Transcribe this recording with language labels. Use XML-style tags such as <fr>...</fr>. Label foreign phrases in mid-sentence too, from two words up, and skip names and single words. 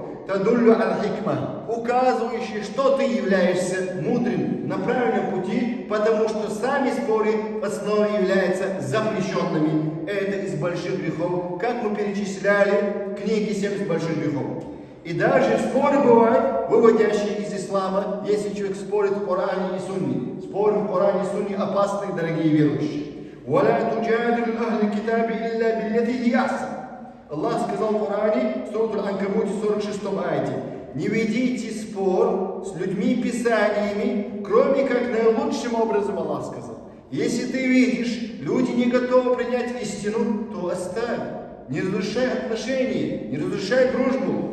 <ar>تدل الحكمة,</ar> <ru>указывающий, что ты являешься мудрым на правильном пути, потому что сами споры в основе являются запрещенными. Это из больших грехов, как мы перечисляли в книге 70 больших грехов. И даже споры бывают, выводящие из ислама, если человек спорит в Коране и Сунне. Споры в Коране и Сунне опасны, дорогие верующие.</ru> <ar>وَلَا تُجَادِلُ أَهْلِ الْكِتَابِ إِلَّا بِالَّتِي هِيَ أَحْسَنُ.</ar> <ru>Аллах сказал в Коране, в суре Аль-Анкабуте, 46 аяте: не ведите спор с людьми писаниями, кроме как наилучшим образом, Аллах сказал. Если ты видишь, люди не готовы принять истину, то оставь. Не разрушай отношения, не разрушай дружбу.</ru>